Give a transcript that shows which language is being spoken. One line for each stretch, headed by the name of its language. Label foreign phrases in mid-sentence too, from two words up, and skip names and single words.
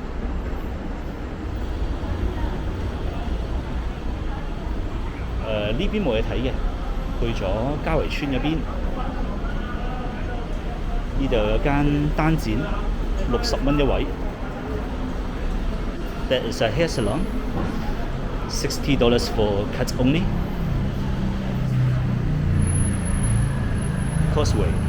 Cantonese: 呢邊冇嘢睇嘅，去咗家維村嗰邊。呢度有間單剪，60蚊一位。
English: That is a hair salon. $60 for cuts only. Causeway.